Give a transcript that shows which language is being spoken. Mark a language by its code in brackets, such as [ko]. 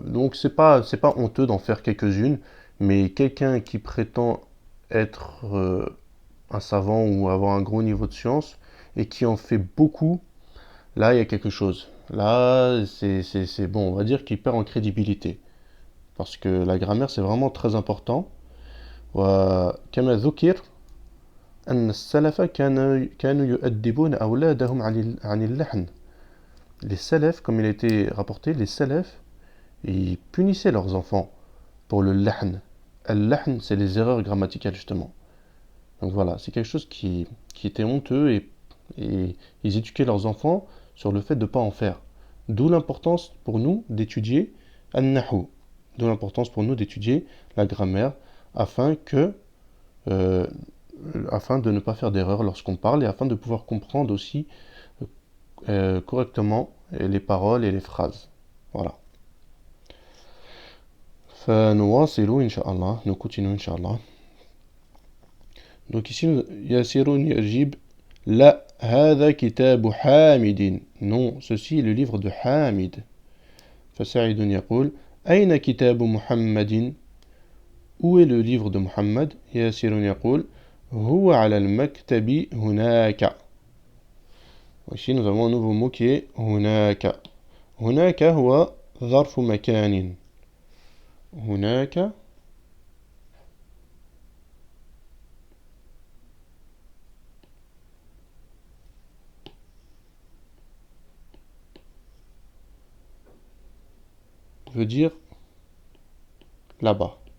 [fr] Donc c'est pas honteux d'en faire quelques-unes, mais quelqu'un qui prétend être un savant ou avoir un gros niveau de science et qui en fait beaucoup, là il y a quelque chose. Là c'est bon, on va dire qu'il perd en crédibilité. Parce que la grammaire c'est vraiment très important. [ar] وكما ذكر أن السلف كانوا يؤدبون أولادهم عن اللحن. [fr] Les salafs, comme il a été rapporté, les salafs, ils punissaient leurs enfants pour le lahn. Al-lahn, c'est les erreurs grammaticales, justement. Donc voilà, c'est quelque chose qui était honteux et ils éduquaient leurs enfants sur le fait de ne pas en faire. D'où l'importance pour nous d'étudier al-nahu. D'où l'importance pour nous d'étudier la grammaire afin euh, afin de ne pas faire d'erreur lorsqu'on parle et afin de pouvoir comprendre aussi correctement les paroles et les phrases. Voilà. [ar] فنواصل إن شاء الله. [fr] Nous continuons [ar] إن شاء الله. [fr] Donc ici, [ar] Yasirun يجيب لا هذا كتاب حامد. [fr] Non, ceci est le livre de Hamid. [ar] فسعيد يقول أين كتاب محمد. [fr] Où est le livre de Muhammad. [ar] ياسر يقول هو على المكتب هناك. [fr] Ici nous avons un nouveau mot qui est هناك. [ar] هناك هو ظرف مكان. [fr] هناك veut dire là-bas.